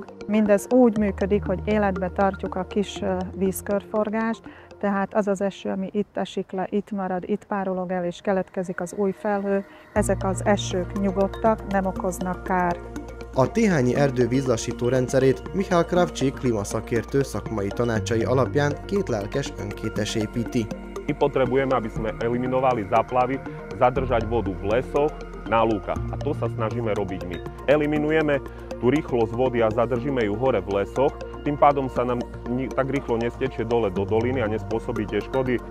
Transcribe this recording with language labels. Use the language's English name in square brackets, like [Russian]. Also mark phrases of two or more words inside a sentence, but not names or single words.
[Hungarian] Mindez úgy működik, hogy életbe tartjuk a kis vízkörforgást, tehát az az eső, ami itt esik le, itt marad, itt párolog el és keletkezik az új felhő, ezek az esők nyugodtak, nem okoznak kárt. A téhányi erdő vízlassító rendszerét Michal Kravčík klímaszakértő szakmai tanácsai alapján két lelkes önkétes építi. [Slovak] My potrebujeme, aby sme eliminovali záplavy, zadržať vodu v lesoch, na lúkach. A to sa snažíme robiť my. Eliminujeme tú rýchlosť vody a zadržíme ju hore v lesoch, tým pádom sa nám tak rýchlo nestečie dole do doliny a nespôsobí tie škody.